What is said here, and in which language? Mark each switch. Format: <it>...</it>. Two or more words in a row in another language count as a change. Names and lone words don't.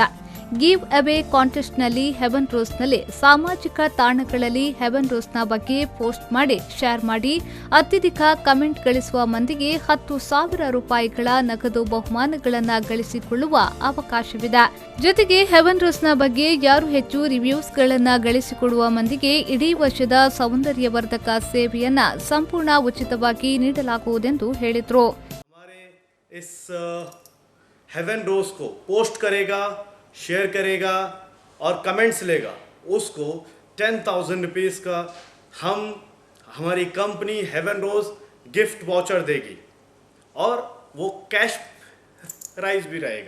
<en>give away contestnalli</en> <kn>ಹೆವೆನ್ ರೋಸ್ನಲ್ಲಿ ಸಾಮಾಜಿಕ ತಾಣಗಳಲ್ಲಿ ಹೆವೆನ್ ರೋಸ್ನ ಬಗ್ಗೆ ಪೋಸ್ಟ್ ಮಾಡಿ ಶೇರ್ ಮಾಡಿ ಅತ್ಯಧಿಕ ಕಮೆಂಟ್ ಗಳಿಸುವ ಮಂದಿಗೆ 10,000 ರೂಪಾಯಿಗಳ ನಗದು ಬಹುಮಾನಗಳನ್ನು ಗಳಿಸಿಕೊಳ್ಳುವ ಅವಕಾಶವಿದೆ. ಜೊತೆಗೆ ಹೆವೆನ್ ರೋಸ್ನ ಬಗ್ಗೆ ಯಾರು ಹೆಚ್ಚು ರಿವ್ಯೂಸ್ಗಳನ್ನು ಗಳಿಸಿಕೊಡುವ ಮಂದಿಗೆ ಇಡೀ ವರ್ಷದ ಸೌಂದರ್ಯವರ್ಧಕ ಸೇವೆಯನ್ನ ಸಂಪೂರ್ಣ ಉಚಿತವಾಗಿ ನೀಡಲಾಗುವುದೆಂದು ಹೇಳಿದರು.</kn> <hi>शेयर करेगा और कमेंट्स लेगा, उसको 10,000 रुपीज़ का हमारी कंपनी हेवन रोज</hi> <en>gift voucher</en> <hi>देगी और वो</hi> <en>cash prize</en> <hi>भी रहेगा.</hi>